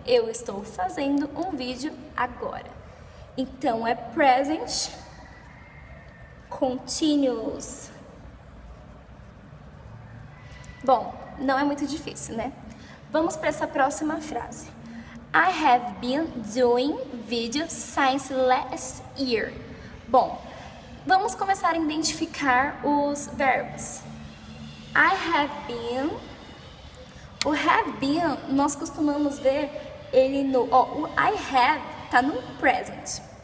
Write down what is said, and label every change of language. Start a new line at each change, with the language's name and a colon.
Portuguese: Eu estou fazendo um vídeo agora. Então, é present continuous. Bom, não é muito difícil, né? Vamos para essa próxima frase.
English: I have been doing video since last year.
Portuguese: Bom, vamos começar a identificar os verbos.
English: I have been.
Portuguese: O have been, nós costumamos ver ele no... o I have tá no present.